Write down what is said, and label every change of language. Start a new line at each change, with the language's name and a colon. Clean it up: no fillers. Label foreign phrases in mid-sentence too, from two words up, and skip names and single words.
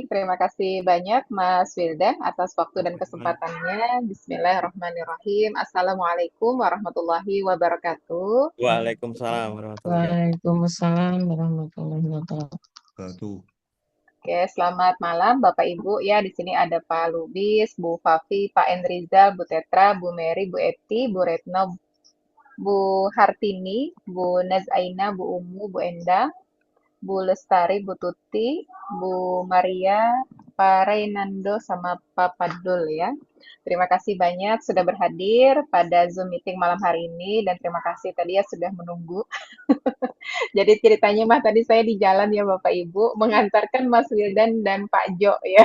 Indonesian: Terima kasih banyak Mas Wildan atas waktu dan kesempatannya.
Arabic: بسم الله الرحمن الرحيم. السلام عليكم ورحمة الله وبركاته. وعليكم السلام ورحمة الله وبركاته. وعليكم السلام ورحمة الله وبركاته.
Indonesian: Oke, selamat malam Bapak Ibu. Ya, di sini ada Pak Lubis, Bu Fafi, Pak Enrizal, Bu Tetra, Bu Mary, Bu Eti, Bu Retno, Bu Hartini, Bu Nazaina, Bu Umu, Bu Endang, Bu Lestari, Bu Tuti, Bu Maria, Pak Reynando, sama Pak Padul ya. Terima kasih banyak sudah berhadir pada Zoom meeting malam hari ini dan terima kasih tadi ya sudah menunggu. Jadi ceritanya mah tadi saya di jalan ya Bapak Ibu mengantarkan Mas Wildan dan Pak Jo ya.